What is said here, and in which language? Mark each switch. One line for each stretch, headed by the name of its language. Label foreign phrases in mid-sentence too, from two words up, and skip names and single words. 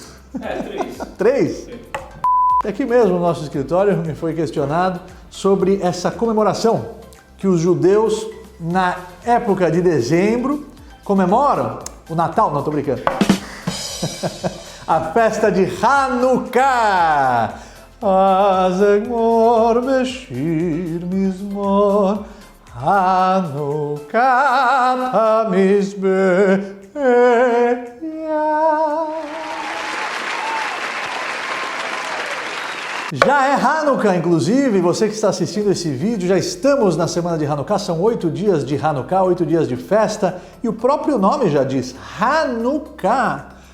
Portuguese: Três? Aqui mesmo no nosso escritório me foi questionado sobre essa comemoração que os judeus, na época de dezembro, comemoram o Natal, não estou brincando, a festa de Hanukkah.
Hebrew: אז אגמור בשיר מזמור חנוכת המזבח.
Portuguese: Já é Hanukkah, inclusive, você que está assistindo esse vídeo, já estamos na semana de Hanukkah, são 8 dias de Hanukkah, 8 dias de festa, e o próprio nome já diz, Hanukkah.